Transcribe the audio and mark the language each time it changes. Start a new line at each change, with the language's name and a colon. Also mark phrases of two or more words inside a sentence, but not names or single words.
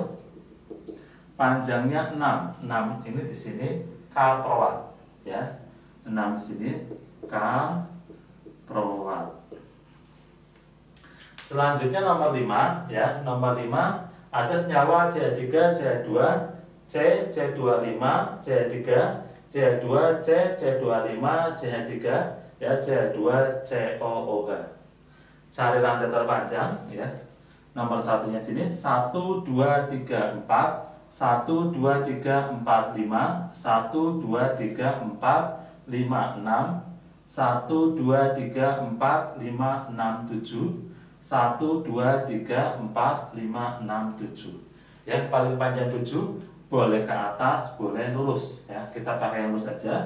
Indonesian: Panjangnya 6. 6 ini di sini kaproat ya. 6 di sini kaproat. Selanjutnya nomor 5 ya. Nomor 5 ada senyawa CH3, CH2, C, C25, CH3, CH2, C, C25, CH3, ya, CH2, COOH. Cari rantai terpanjang ya. Nomor satunya sini 1 2 3 4 1 2 3 4 5 1 2 3 4 5 6 1 2 3 4 5 6 7 1 2 3 4 5 6 7 ya, paling panjang 7, boleh ke atas boleh lurus ya, kita pakai yang lurus saja.